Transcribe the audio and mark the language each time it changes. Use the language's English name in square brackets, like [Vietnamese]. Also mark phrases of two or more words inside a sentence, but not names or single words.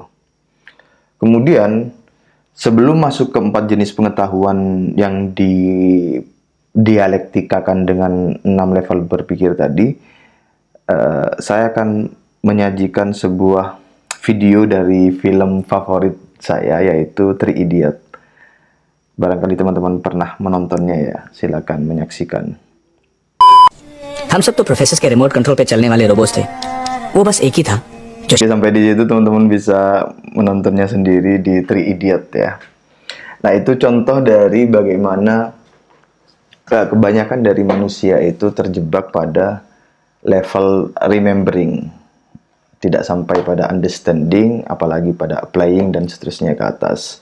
[Indonesian] Kemudian, sebelum masuk ke 4 jenis pengetahuan yang didialektikakan dengan 6 level berpikir tadi, saya akan menyajikan sebuah video dari film favorit saya, yaitu Three Idiot. Barangkali teman-teman pernah menontonnya ya, silakan menyaksikan. [Hindi] हम सब तो प्रोफेसर के [English] remote control [Hindi] पे चलने वाले रोबोट्स थे वो बस एक ही था [Indonesian] Oke, sampai di situ teman-teman bisa menontonnya sendiri di Three Idiot ya. Nah, itu contoh dari bagaimana kebanyakan dari manusia itu terjebak pada level remembering, tidak sampai pada understanding, apalagi pada applying dan seterusnya ke atas.